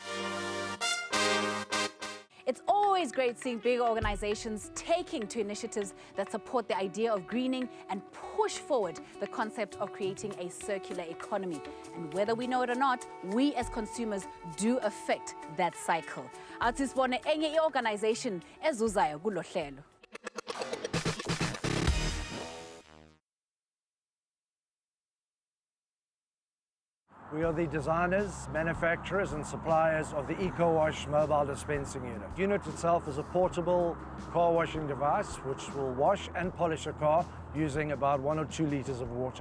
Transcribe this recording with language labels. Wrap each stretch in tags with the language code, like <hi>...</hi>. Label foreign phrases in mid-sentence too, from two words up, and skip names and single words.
<en>It's always great seeing bigger organizations taking to initiatives that support the idea of greening and push forward the concept of creating a circular economy. And whether we know it or not, we as consumers do affect that cycle.</en> <nd>Atisibone enye organization ezuzayo kulo hlelo.</nd> <en>We are the designers, manufacturers and suppliers of the EcoWash mobile dispensing unit. The unit itself is a portable car washing device which will wash and polish a car using about 1 or 2 liters of water.</en>